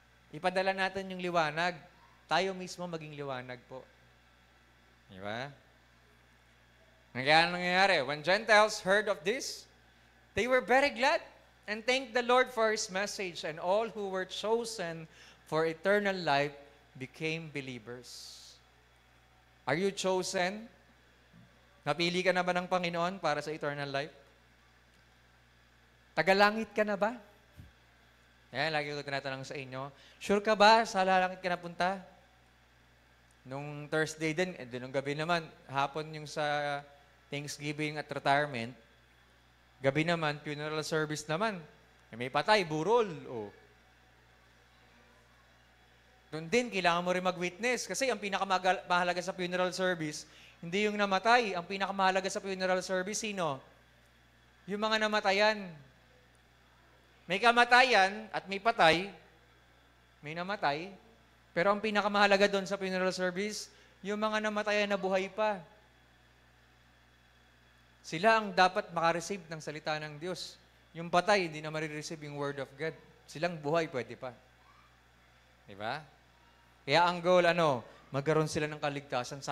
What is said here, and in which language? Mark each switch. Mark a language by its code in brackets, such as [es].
[tl] Ipadala natin yung liwanag. Tayo mismo maging liwanag po. Di ba? Kaya nangyayari, [en] when Gentiles heard of this, they were very glad and thanked the Lord for His message, and all who were chosen for eternal life became believers. Are you chosen? [tl] Napili ka na ba ng Panginoon para sa eternal life? Tagalangit ka na ba? Yan, lagi ko tinatanong sa inyo. Sure ka ba sa lalangit ka napunta? Nung Thursday din, nung gabi naman, hapon yung sa Thanksgiving at retirement, gabi naman, funeral service naman. May patay, burol. Oh. Doon din, kailangan mo rin mag-witness. Kasi ang pinakamahalaga sa funeral service, hindi yung namatay. Ang pinakamahalaga sa funeral service, sino? Yung mga namatayan. May kamatayan at may patay. May namatay. Pero ang pinakamahalaga doon sa funeral service, yung mga namatayan na buhay pa. Sila ang dapat makareceive ng salita ng Diyos. Yung patay, hindi na marireceive yung word of God. Silang buhay, pwede pa. Diba? Kaya ang goal, magkaroon sila ng kaligtasan.